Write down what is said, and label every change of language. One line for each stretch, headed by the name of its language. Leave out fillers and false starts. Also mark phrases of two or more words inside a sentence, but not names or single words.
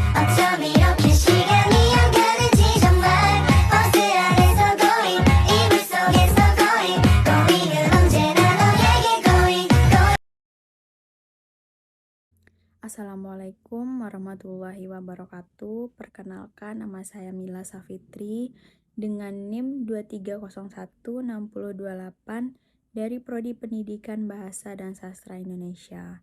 Korean: 어쩜 이렇게 시간이 안 가는지 정말 버스 안에서 going 이불 속에서 going은 언제나 너에게 going.
Arabic: السلام عليكم ورحمة الله وبركاته.
Indonesian: Perkenalkan, nama saya Mila Safitri dengan NIM 2301628 dari Prodi Pendidikan Bahasa dan Sastra Indonesia.